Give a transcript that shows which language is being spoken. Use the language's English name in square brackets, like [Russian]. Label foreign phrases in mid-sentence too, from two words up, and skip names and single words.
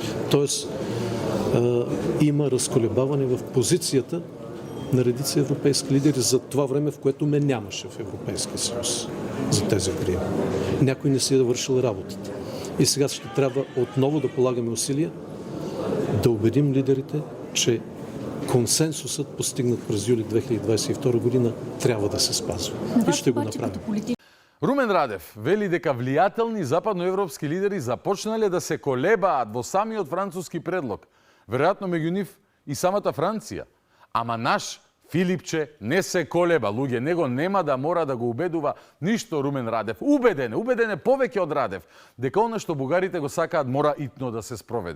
[Bulgarian] Тоест има разколебаване в позицията на редица европейски лидери за това време, в което ме нямаше в Европейския съюз за тези години. Някой не си е вършил работата. И сега ще трябва отново да полагаме усилия да убедим лидерите, че консенсусът, постигнат през юли 2022 година, трябва да се спазва. И ще го направим. [Macedonian] Румен Радев вели дека влијателни западноевропски лидери започнале да се колебаат во самиот француски предлог. Веројатно меѓу нив и самата Франција. Ама наш Филипче не се колеба, луѓе, него нема да мора да го убедува ништо Румен Радев. Убеден е повеќе од Радев, дека она што бугарите го сакаат мора итно да се спроведе.